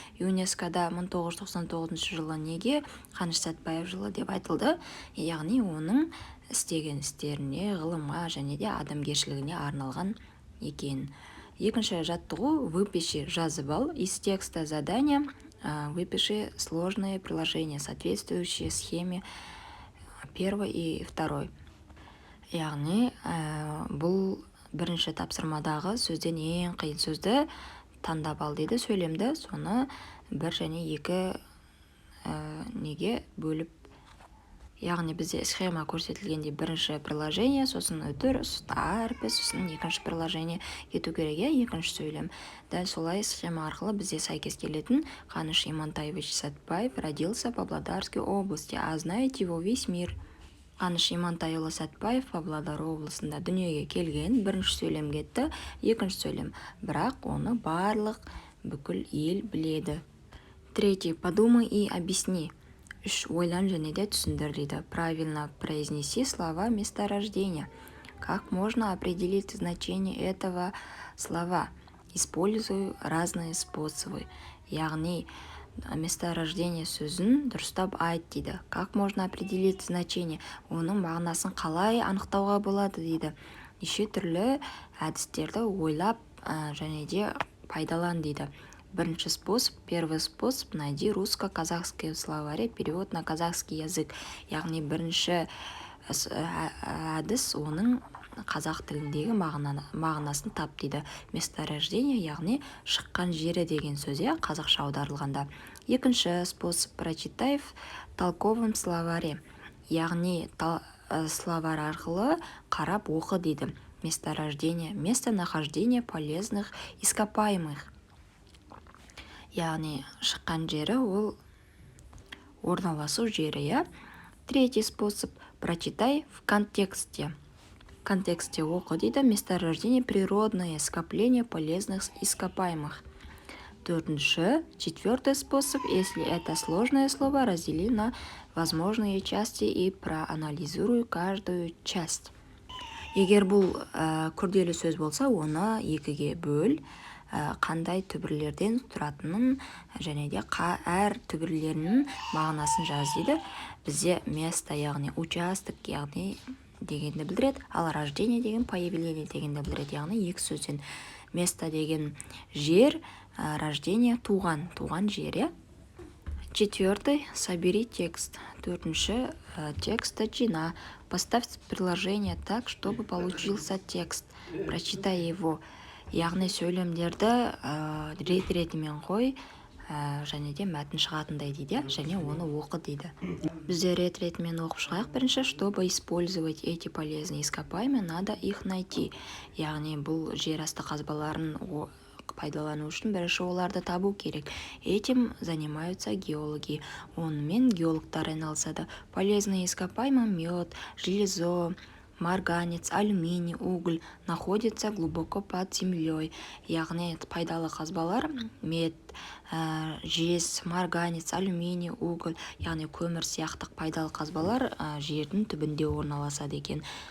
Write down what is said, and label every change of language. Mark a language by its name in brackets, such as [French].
[Kazakh] ЮНЕСКОда 1999 жылы неге Каныш Сәтбаев жылы деп айтылды? Яғни оның істеген істеріне, ғылымға және де адамгершілігіне арналған екен. Екінші жаттығу: [Russian] выпиши, [Kazakh] жазып ал, [Russian] из текста задания выпиши сложные приложения, соответствующие схеме первой и второй. [Kazakh] Яғни бұл бірінші тапсырмадағы сөзден ең қиын сөзді таңдап ал дейді, сөйлемді. Соны бір және екі неге бөліп, яғни бізде схема көрсетілгенде бірінші приложение, сосын үтір, сосын әрпі, сосын екінші приложение кету керек, екінші сөйлем. Дәл солай схема арқылы бізде сәйкес келетін. [Russian] Каныш Имантаевич Сәтбаев родился в Павлодарской области, а знает его весь мир. [Kazakh] Каныш Имантайұлы Сәтбаев Павлодар облысында дүниеге келген. Бірінші сөйлем кетті, екінші сөйлем, бірақ оны барлық бүкіл ел біледі. Третий. [Russian] Подумай и объясни. [Kazakh] Ойлан және де түсіндір дейді. [Russian] Правильно произнеси слова месторождения. Как можно определить значение этого слова? Используй разные способы. [Kazakh] Яғни месторождение сөзін дұрыстап айт дейді. [Russian] Как можно определить значение? [Kazakh] Оның мағынасын қалай анықтауға болады дейді. Неше түрлі әдістерді ойлап және де пайдалан дейді. [Russian] Бірінші способ, первый способ: найди русско-казахские словари, перевод на казахский язык. [Kazakh] Яғни бірінші әдіс оның қазақ тіліндегі мағынасын тап дейді. Месторождение, яғни шыққан жері деген сөз, қазақша аударылғанда. [Russian] Екінші способ: прочитай в толковом словаре. [Kazakh] Яғни словарь арқылы қарап оқы дейді. [Russian] Месторождение, местонахождение полезных ископаемых. [Kazakh] Яғни шыққан жері ол орналасу жері, [Russian] Третий способ. Прочитай в контексте. В контексте [Kazakh] оқы дейді. [Russian] Месторождение природное скопление полезных ископаемых. Четвертый способ. Если это сложное слово, раздели на возможные части и проанализируй каждую часть. [Kazakh] Егер бұл күрделі сөз болса, оны екіге бөл, қандай түбірлерден тұратынын және де әр түбірлерінің мағынасын жаз дейді. Бізде место, яғни участок, яғни дегенді білдіреді, ал рождение деген появление дегенді білдіреді, яғни екі сөзден. Место деген жер, рождение туған жер. [Russian] Четвертый. Собери текст. [Kazakh] Төртінші. Тексты жина. [Russian] Поставь приложение так, чтобы получился текст. Прочитай его. [Kazakh] Яғни сөйлемдерді рет-ретімен қой, және де мәтін шығатындай дейді, және оны оқы дейді. Бізде рет-ретімен оқып шығайық. [Russian] Бірінші, чтобы использовать эти полезные ископаемые, надо их найти. [Kazakh] Яғни бұл жер асты қазбаларын пайдалану үшін бірінші оларды табу керек. [Russian] Этим занимаются геологи. [Kazakh] Онымен геологтар айналысады. [Russian] Полезные ископаемые мед, железо, марганец, алюминий, уголь находятся глубоко под землей. [Kazakh] Яғни пайдалы қазбалар мед, жез, марганец, алюминий, уголь, яғни көмір сияқты пайдалы қазбалар жердің түбінде орналасады екен.